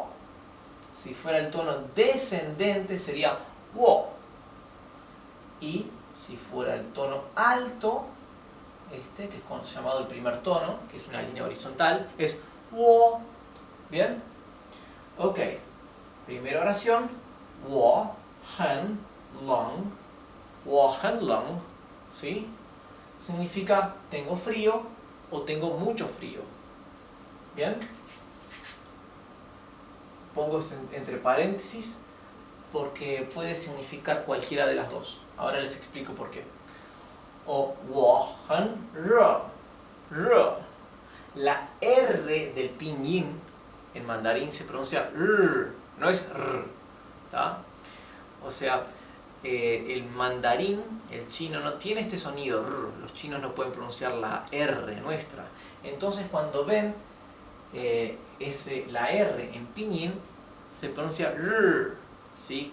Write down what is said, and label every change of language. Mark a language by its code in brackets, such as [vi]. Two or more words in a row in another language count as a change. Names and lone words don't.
[es] Si fuera el tono descendente sería 我. Y si fuera el tono alto, que es llamado el primer tono, que es una línea horizontal, es 我. ¿Bien? Ok. Primera oración. [zh] 我很冷. 我很冷. [es] ¿Sí? Significa tengo frío o tengo mucho frío. ¿Bien? Pongo esto entre paréntesis porque puede significar cualquiera de las dos. Ahora les explico por qué. [zh] O 我很热. 热. [es] La R del pinyin en mandarín se pronuncia R, no es R. ¿Tá? O sea, el mandarín, el chino, no tiene este sonido R. Los chinos no pueden pronunciar la R nuestra. Entonces cuando ven la R en pinyin, se pronuncia R, ¿sí?